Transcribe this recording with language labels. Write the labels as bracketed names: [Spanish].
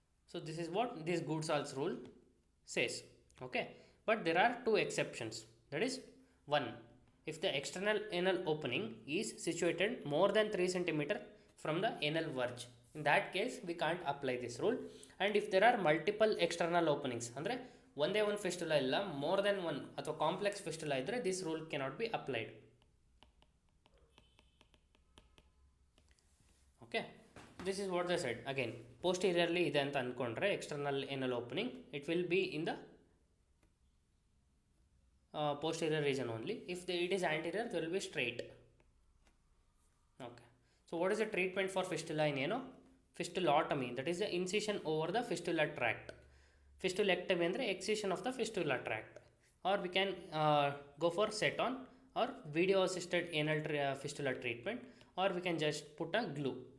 [English] So this is what this Goodsall's rule says. Okay, but there are two exceptions. That is, one, if the external anal opening is situated more than 3 cm from the anal verge, in that case we can't apply this rule. And if there are multiple external openings, [Kannada] ಅಂದರೆ ಒಂದೇ ಒಂದು fistula ಇಲ್ಲ, [English] more than one [Kannada] ಅಥವಾ [English] complex fistula [Kannada] ಇದ್ದರೆ [English] This rule cannot be applied. Okay, this is what the side. Again posteriorly [Kannada] ಇದೆ ಅಂತ ಅಂದ್ಕೊಂಡ್ರೆ [English] External anal opening, it will be in the posterior region only. If it is anterior, there will be straight. Okay, so what is the treatment for fistula in ano? fistulotomy, that is the incision over the fistula tract. Fistulectomy [Kannada] andre [English] excision of the fistula tract. Or we can go for set-on or video assisted anal fistula treatment, or we can just put a glue.